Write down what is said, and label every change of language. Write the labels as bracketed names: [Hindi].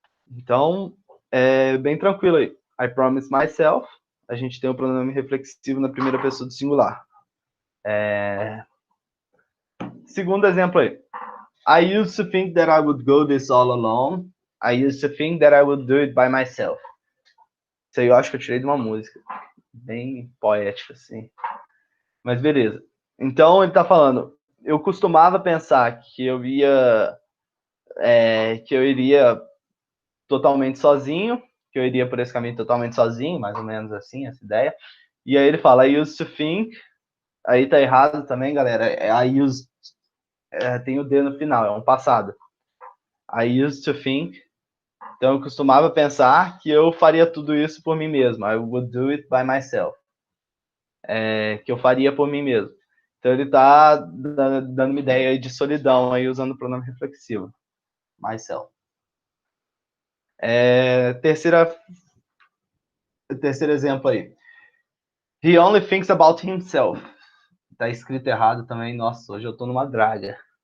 [Portuguese] Então, bem tranquilo aí. [English] I promise myself, [Portuguese] a gente tem o pronome reflexivo na primeira pessoa do singular. Segundo exemplo aí. [English] I used to think that I would go this all alone. I used to think that I would do it by myself. [Portuguese] Isso aí eu acho que eu tirei de uma música. Bem poética, assim. Mas beleza. Então ele tá falando, eu costumava pensar que eu iria totalmente sozinho, que eu iria por esse caminho totalmente sozinho, mais ou menos assim, essa ideia. E aí ele fala, [English] I used to think, [Portuguese] aí tá errado também, galera. I used, tem o D no final, é um passado. [English] I used to think, [Portuguese] então eu costumava pensar que eu faria tudo isso por mim mesmo. [English] I would do it by myself. [Portuguese] Que eu faria por mim mesmo. Então ele está dando uma ideia de solidão aí usando o pronome reflexivo. [English] Myself. [Portuguese] Terceiro exemplo aí. [English] He only thinks about himself. [Portuguese] Tá escrito errado também. Nossa, hoje eu tô numa draga.